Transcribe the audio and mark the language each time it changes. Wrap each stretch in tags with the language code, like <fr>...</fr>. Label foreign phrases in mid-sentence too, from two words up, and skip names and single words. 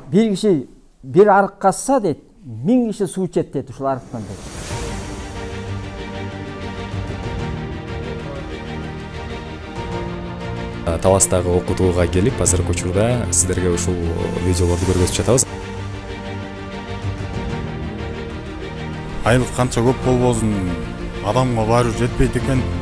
<ky>Bir kişi bir arık kazsa deydi, 1000 kişi su içet deydi uşul arıктан deydi. Таластагы окутууга келип, азыркы учурда сиздерге ушул видеолорду көргөзүп жатабыз. Айлык канча көп болбосун, адамга баары жетпейт экен.</ky>